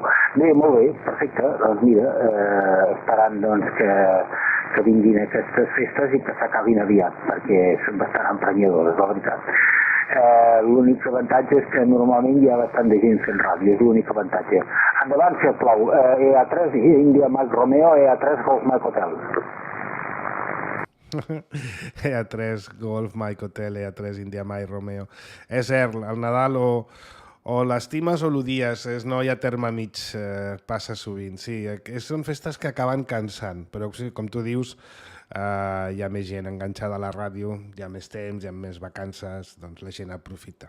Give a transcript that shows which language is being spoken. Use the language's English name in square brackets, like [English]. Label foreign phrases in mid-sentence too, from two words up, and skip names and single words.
[Catalan] Bé, molt bé, perfecte, doncs mira, esperant doncs que vinguin aquestes festes i que s'acabin aviat, perquè són bastant emprenyadores, la veritat. L'únic avantatge és que normalment hi ha bastant de gent fent ràdio, és l'únic avantatge. Endavant, sisplau, [English] EA3, India Mike Romeo, EA3, Golf Mike Hotel. EA3, Golf, Mike Hotel, EA3, India Mike Romeo. [Catalan] És cert, el Nadal o l'estimes o l'odies, no hi ha terme mig, passa sovint. Sí, són festes que acaben cansant, però sí, com tu dius, hi ha més gent enganxada a la ràdio, hi ha més temps, hi ha més vacances, doncs la gent aprofita.